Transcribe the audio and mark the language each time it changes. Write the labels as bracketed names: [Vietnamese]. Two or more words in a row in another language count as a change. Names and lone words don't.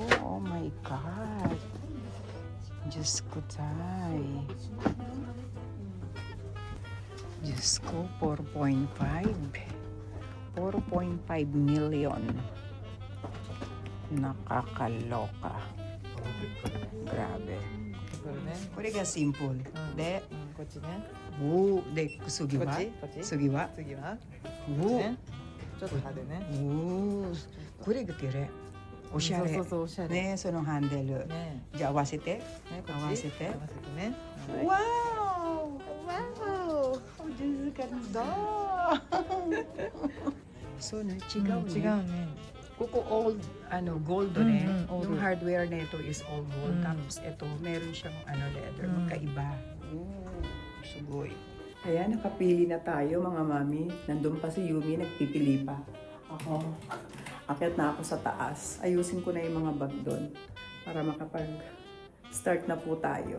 [English] Oh my God. [Filipino] Diyos ko tay. Diyos ko, 4.5. 4.5 million. Nakakaloka. Grabe. [Japanese] これね。これがシンプル。で、こっちね。おー、で、次はこっちこっち次は次はおー、ね。ちょっと派手ね。おー、これがきれい。おしゃれ。そうそうそう、おしゃれ。ね、そのハンデル。ね。じゃあ合わせて。ね、こっち合わせて合わせてね。 [Filipino] Wow! Wow! Oh, Diyos, ganda! [English] So, no, [Japanese] 違うね。違うね。ここ [English] old, gold [Japanese] ne. [English] old. [Filipino] Yung hardware nito [English] is all gold. Mm. [Filipino] Tapos ito, meron siyang leather. Mm. Magkaiba. Sugoy. Kaya nakapili na tayo mga mami. Nandun pa si Yumi, nagpipili pa. Ako, akyat na ako sa taas. Ayusin ko na yung mga bag doon para makapag-start na po tayo.